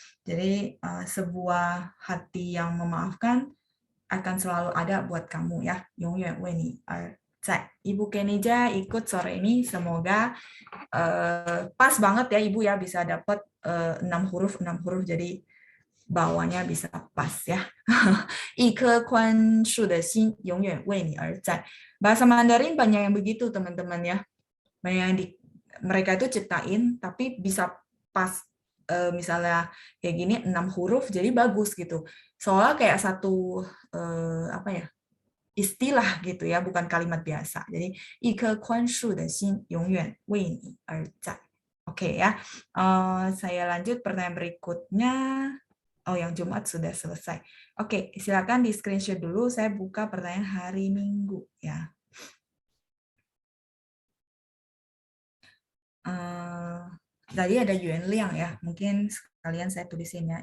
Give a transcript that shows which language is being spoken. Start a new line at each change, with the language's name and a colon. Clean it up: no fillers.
Indonesian: Jadi sebuah hati yang memaafkan akan selalu ada buat kamu ya.
Chinese: 永远为你而在.
Indonesian: Ibu Kenija ikut sore ini, semoga pas banget ya Ibu ya, bisa dapat 6 huruf jadi bawahnya bisa pas ya.
Chinese: 一颗宽恕的心永远为你而在.
Indonesian: Bahasa Mandarin banyak yang begitu teman-teman ya. Banyak yang mereka itu ciptain tapi bisa pas, misalnya kayak gini 6 huruf jadi bagus gitu. Soalnya kayak satu apa ya, istilah gitu ya, bukan kalimat biasa.
Chinese: Jadi 一颗宽恕的心永远为你而在.
Indonesian: Oke ya. Saya lanjut pertanyaan berikutnya. Oh, yang Jumat sudah selesai. Oke, silakan di screenshot dulu. Saya buka pertanyaan hari Minggu ya. Tadi ada Yuan Liang ya. Mungkin sekalian saya tulisin ya.